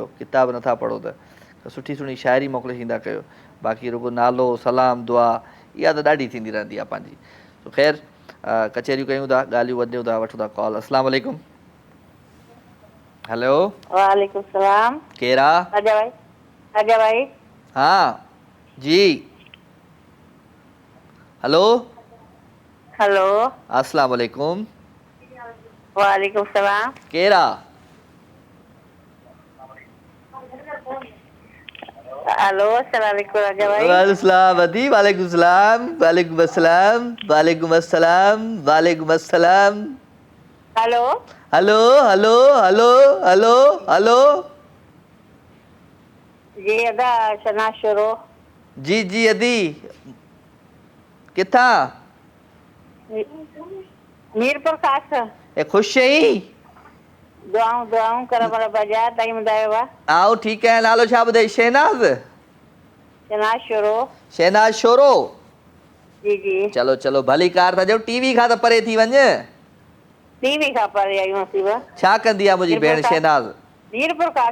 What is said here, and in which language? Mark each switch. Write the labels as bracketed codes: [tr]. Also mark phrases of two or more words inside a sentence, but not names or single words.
[sd] किताब नथा पढ़ो त सुठी सुठी शाइरी मोकिले छॾींदा कयो। बाक़ी रुगो नालो सलाम दुआ इहा त ॾाढी थींदी रहंदी आहे पंहिंजी। तो ख़ैर कचहरियूं कयूं था, ॻाल्हियूं वधियूं था, वठूं था कॉल। अस्सलाम वालेकुम। हेलो वालेकुम सलाम। केरु आहे? आजा भाई, आजा भाई। हाँ जी, हेलो हेलो अस्सलाम वालेकुम। वालेकुम सलाम। केरु आहे? हेलो अस्सलाम वालेकुम राजा भाई। वालेकुम सलाम अदी। वालेकुम सलाम। वालेकुम अस्सलाम। वालेकुम अस्सलाम। वालेकुम अस्सलाम। हेलो हेलो हेलो हेलो हेलो हेलो जी अदा शना शुरू। जी जी अदी किथां? मीरपुर खास। ए ख़ुशि आहीं? दुआऊं दुआऊं कर पर बजा ताई ॿुधायो आहे। आऊं ठीकु आहियां। नालो छा ॿुधाई? शहनाज़? शहनाज शोरो। शहनाज शोरो। जी जी चलो चलो भली कार था ॼो, टीवी खां त परे थी वञ। टीवी खां परे आयूं असीं। छा कंदी आहे मुंहिंजी भेण शहनाज़? मीरपुर खास।